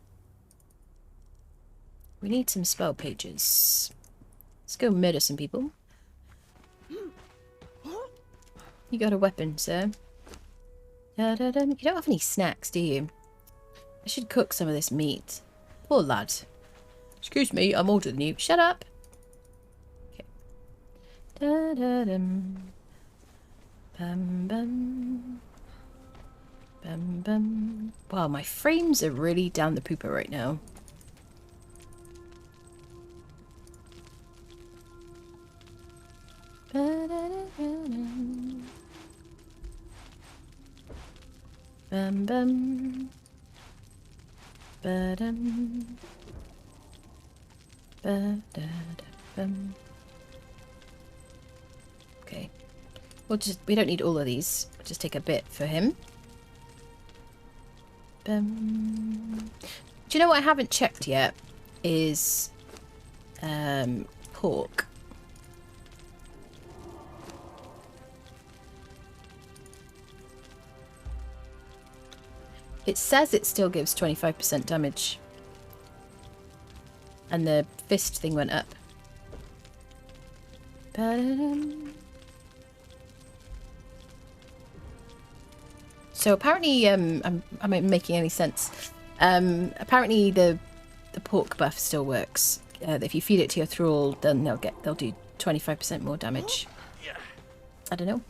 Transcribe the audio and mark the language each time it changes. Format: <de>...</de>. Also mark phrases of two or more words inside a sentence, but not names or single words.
<en>We need some spell pages. Let's go murder some people. You got a weapon, sir. You don't have any snacks, do you? I should cook some of this meat. Poor lad. Excuse me, I'm older than you. Shut up. Okay. Bam bam. Bam bam. Wow, my frames are really down the pooper right now. Bam bam. Ba-dum. Ba-da-da-bum. Okay. We don't need all of these. We'll just take a bit for him. Bum. Do you know what I haven't checked yet? Is pork. It says it still gives 25% damage. And the fist thing went up. Ba-da-dum. So apparently, I'm making any sense. Apparently the pork buff still works. If you feed it to your thrall, then they'll do 25% more damage. I don't know.</en>